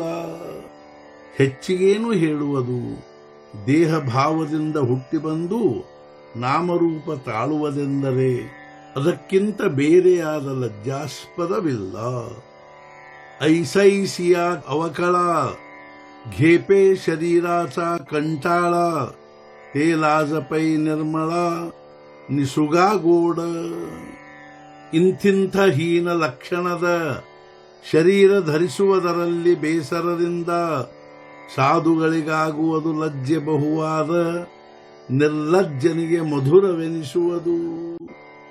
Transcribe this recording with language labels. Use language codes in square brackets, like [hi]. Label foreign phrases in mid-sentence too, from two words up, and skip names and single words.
[kn] ಹೆಚ್ಚಿಗೇನು ಹೇಳುವುದು? ದೇಹ ಭಾವದಿಂದ ಹುಟ್ಟಿ ಬಂದು ನಾಮರೂಪ ತಾಳುವುದೆಂದರೆ ಅದಕ್ಕಿಂತ ಬೇರೆಯಾದ ಲಜ್ಜಾಸ್ಪದವಿಲ್ಲ. [mr] ऐसैसिया अवकळा घेपे शरीराचा कंटाळा ते लाजपै निर्मळा निसुगा गोड. [kn] ಇಂಥಿಂಥ ಹೀನ ಲಕ್ಷಣದ ಶರೀರ ಧರಿಸುವುದರಲ್ಲಿ ಬೇಸರದಿಂದ ಸಾಧುಗಳಿಗಾಗುವುದು ಲಜ್ಜೆ ಬಹುವಾದ, ನಿರ್ಲಜ್ಜನಿಗೆ ಮಧುರವೆನಿಸುವುದು.